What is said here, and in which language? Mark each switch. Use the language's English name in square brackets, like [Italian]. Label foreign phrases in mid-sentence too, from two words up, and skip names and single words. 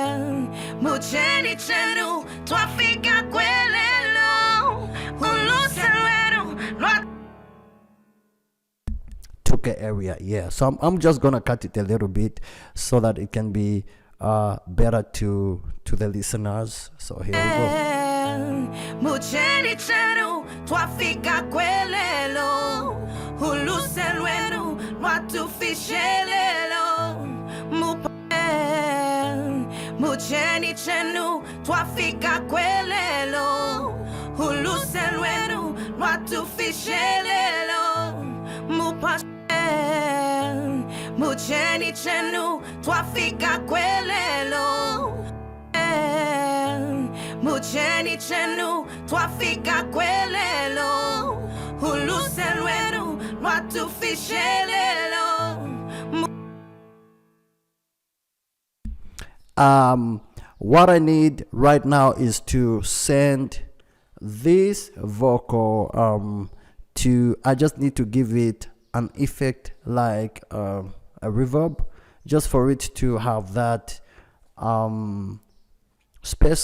[English] 2K area, yeah. So I'm just gonna cut it a little bit so that it can be better to the listeners. So here we go. [Bemba] Mucheni chenu twafika kwelelo huluselwenu lwatufishelelo mucheni chenu twafika kwelelo huluselwenu lwatufishelelo mucheni chenu twafika kwelelo mucheni chenu twafika kwelelo huluselwenu lwatufishelelo. [English] What I need right now is to send this vocal I just need to give it an effect like a reverb, just for it to have that space.